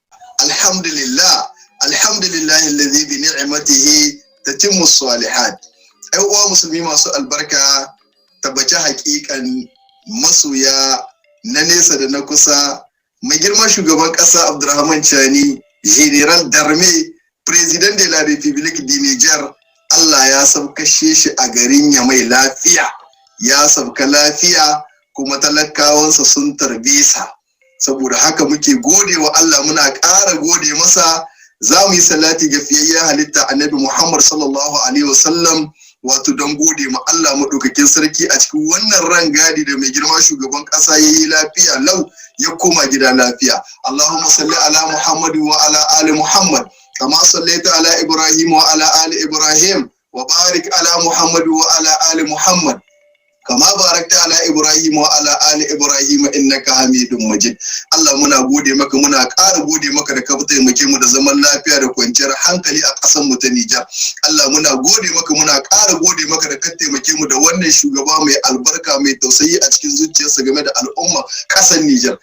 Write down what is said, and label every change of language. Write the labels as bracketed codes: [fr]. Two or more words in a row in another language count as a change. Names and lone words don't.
[ar] الحمد لله الذي بنعمته تتم الصالحات. [ha] Ai uwa musulmi masu albarka, tabbaci haƙiƙan masoya na nesa da na kusa, mai girman shugaban ƙasa Abdurrahman Jani, General Darme, [fr] President de la République du Niger, [ha] Allah ya sabkashe shi a garin Yamai lafiya, ya sabka lafiya kuma talakawansa sun tarbe sa. Saboda haka muke gode wa Allah, muna ƙara gode masa. Za mu yi salati ga fiyayyen halitta Annabi Muhammad [ar] صلى الله عليه وسلم, [ha] wato don gode ma Allah maɗaukakin sarki a cikin wannan rangadi da mai girma shugaban ƙasa ya yi lafiya lau ya koma gida lafiya. [ar] اللهم صل على محمد وعلى آل محمد كما صليت على إبراهيم وعلى آل إبراهيم وبارك على محمد وعلى آل محمد كما باركت على إبراهيم وعلى آل إبراهيم إنك حميد مجيد [ha] Allah muna gode maka muna ƙara gode maka da ka taimake mu da zaman lafiya da kwanciyar hankali a ƙasar mu ta Nijar. Allah muna gode maka muna ƙara gode maka da ka taimake mu da wannan shugaba mai albarka mai tausayi a cikin zuciyarsa game da al'umma ƙasar Nijar.